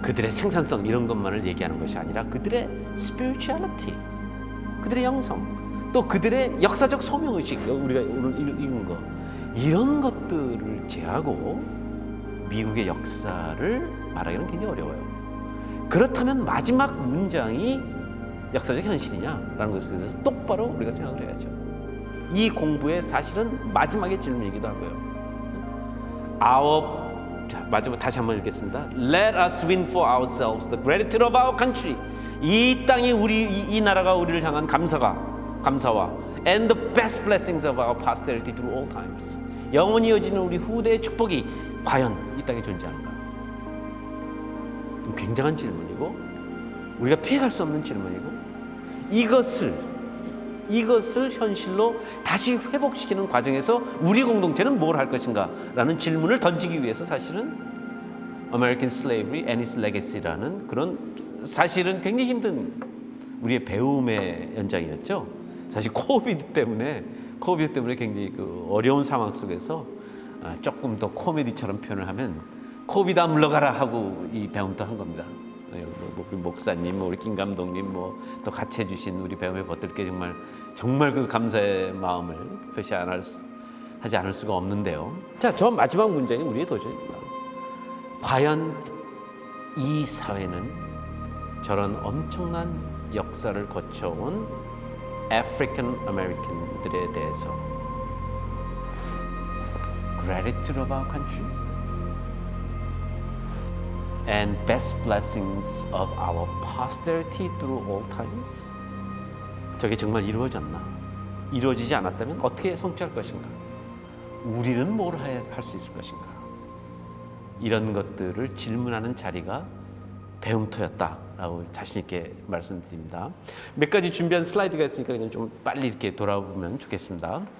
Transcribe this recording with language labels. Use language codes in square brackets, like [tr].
[ko] 그들의 생산성 이런 것만을 얘기하는 것이 아니라 그들의 spirituality, 그들의 영성, 또 그들의 역사적 소명의식, 우리가 오늘 읽은 거, 이런 것들을 제하고 미국의 역사를 말하기는 굉장히 어려워요. 그렇다면 마지막 문장이 역사적 현실이냐라는 것에 대해서 똑바로 우리가 생각을 해야죠. 이 공부의 사실은 마지막의 질문이기도 하고요. 마지막 다시 한번 읽겠습니다. [en] Let us win for ourselves the gratitude of our country. [ko] 이 땅이 이 나라가 우리를 향한 감사와 [en] and the best blessings of our posterity through all times. [ko] 영원히 이어지는 우리 후대의 축복이 과연 이 땅에 존재하는가? 굉장한 질문이고 우리가 피해갈 수 없는 질문이고 이것을 현실로 다시 회복시키는 과정에서 우리 공동체는 뭘 할 것인가 라는 질문을 던지기 위해서 사실은 American Slavery and its Legacy라는 그런 사실은 굉장히 힘든 우리의 배움의 연장이었죠. 사실 코비드 때문에 굉장히 그 어려운 상황 속에서 조금 더 코미디처럼 표현을 하면 코비다 물러가라 하고 이 배움도 한 겁니다. 우리 목사님, 우리 김 감독님, 또 같이 해주신 우리 배움의 벗들께 정말 그 감사의 마음을 하지 않을 수가 없는데요. 자, 저 마지막 문장이 우리의 도전입니다. 과연 이 사회는 저런 엄청난 역사를 거쳐온 아프리칸 아메리칸들에 대해서 [en] gratitude of our country and best blessings of our posterity through all times. [ko] 저게 정말 이루어졌나? 이루어지지 않았다면 어떻게 성취할 것인가? 우리는 뭘 할 수 있을 것인가? 이런 것들을 질문하는 자리가 배움터였다라고 자신 있게 말씀드립니다. 몇 가지 준비한 슬라이드가 있으니까 그냥 좀 빨리 이렇게 돌아보면 좋겠습니다.